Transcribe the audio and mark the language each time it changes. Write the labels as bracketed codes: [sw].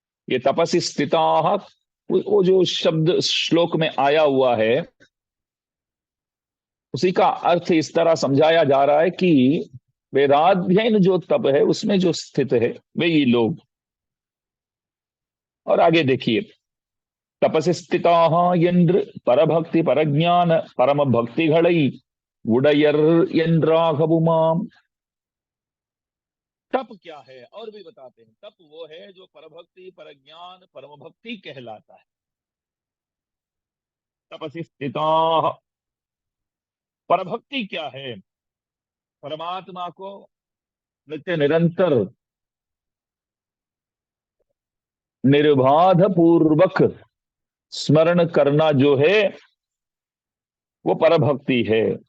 [hi] ये तपसि स्थिता, वो जो शब्द श्लोक में आया हुआ है उसी का अर्थ इस तरह समझाया जा रहा है कि वेदाध्ययन जो तप है उसमें जो स्थित है वही लोग। और आगे देखिए, [ta] தபசி ஸ்திதாக என்று பரபக்தி பரஜான பரம பக்திகளை உடையர் என்றாகவுமாம். [hi] तप क्या है और भी बताते हैं। तप वो है जो परभक्ति परज्ञान परम भक्ति कहलाता है। तपसी स्थिता, परभक्ति क्या है? परमात्मा को नित्य निरंतर निर्बाध पूर्वक स्मरण करना जो है वो परभक्ति है।